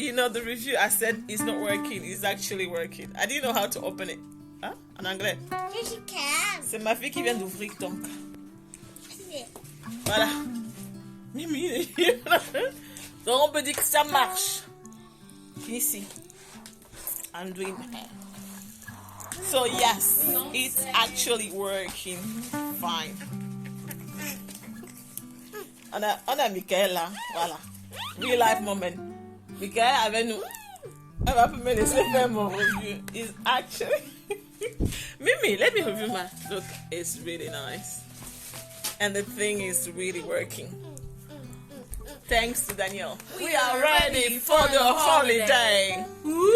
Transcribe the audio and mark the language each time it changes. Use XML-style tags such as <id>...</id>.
<en>You know, the review I said is not working. It's actually working. I didn't know how to open it.</en> <fr>Hein? En anglais. C'est ma fille qui vient d'ouvrir donc. Voilà. Mimi. Donc on peut dire que ça marche. Ici.</fr> <en>I'm doing my hair. So yes, it's actually working fine.</en> <fr>On a Michael là. Voilà.</fr> <en>Real life moment.</en> <fr>Michael avec nous. Elle va me laisser faire mon review.</fr> <en>It's actually... Mimi, let me review my look. It's really nice. And the thing is really working. Thanks to Danielle. We are ready for the holiday. Woo!</en>